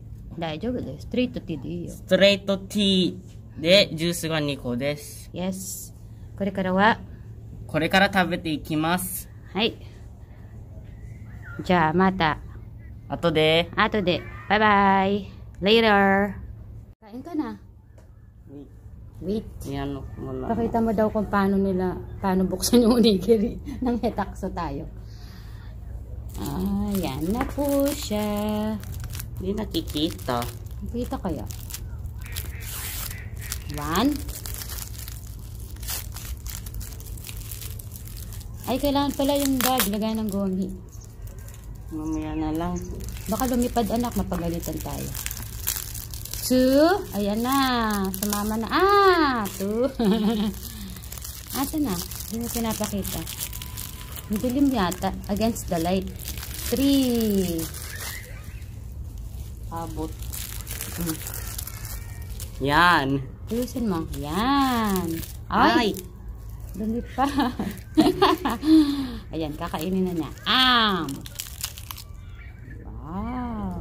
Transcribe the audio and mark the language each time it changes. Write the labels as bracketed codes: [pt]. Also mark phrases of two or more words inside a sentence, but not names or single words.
[ja] 大丈夫です。ストレートティーでいいよ。ストレートティーで、ジュースが2個です。 Yes. これからは、これから食べていきます。はい。じゃあ、また。後で。後で。バイバイ。 [tl] Later. Kain ka na. Wait. Yan mo na. Pakita mo daw kung paano buksan yung onigiri. Nang hetakso tayo. Yan na po siya. Hindi nakikita. Nakita kaya? 1. Ay, kailangan pala yung bag. Lagay ng gomi. Mamaya na lang. Baka lumipad anak, mapagalitan tayo. 2. Ayan na. Sumama na. 2. Ata na. Hindi mo pinapakita. Dilim yata. [en] Against the light. 3. [tl] Abot. Yan. Ayusin mo. Yan. Ay! Lumipad. Ayan, kakainin na niya. Wow.